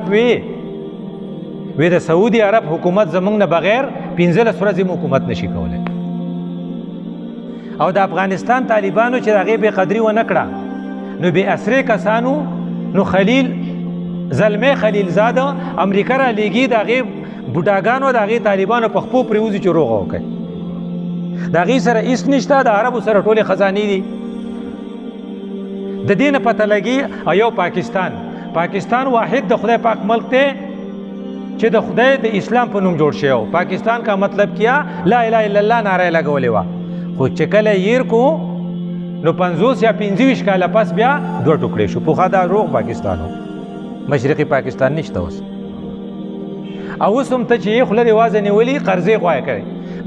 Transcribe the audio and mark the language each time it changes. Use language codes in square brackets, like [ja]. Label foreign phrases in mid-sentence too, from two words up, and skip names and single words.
[ps] وی د سعودي عرب حکومت زموږ نه بغیر 15 ورځې هم حکومت نشي کولی او د افغانستان طالبانو چې د هغې بې قدري ونه کړه نو بې اسرې کسانو نو خلیل زلمی خلیلزاده امریکا را لیږي د هغې بوډاګانو د هغې طالبانو په خپو پرېوځي چې روغه وکړي د هغې سره هېڅ نشته د عربو سره ټولې خزانې دي د دې نه پته لګي او یو پاکستان واحد د خدای پاک ملک دی چې د خدای د اسلام په نوم جوړ شوی [ur] پاکستان کا مطلب کیا [ar] لا اله الا الله [ps] نعره یې لګولې وه خو چې کله هیر کو نو 50 یا 25 کاله پس بیا دوه ټوکړې شو پخوا دا روغ پاکستان و مشرقي پاکستان نشته اوس او اوس هم ته چې یې خوله دې وازه نیولي قرضې غواړې کوي نو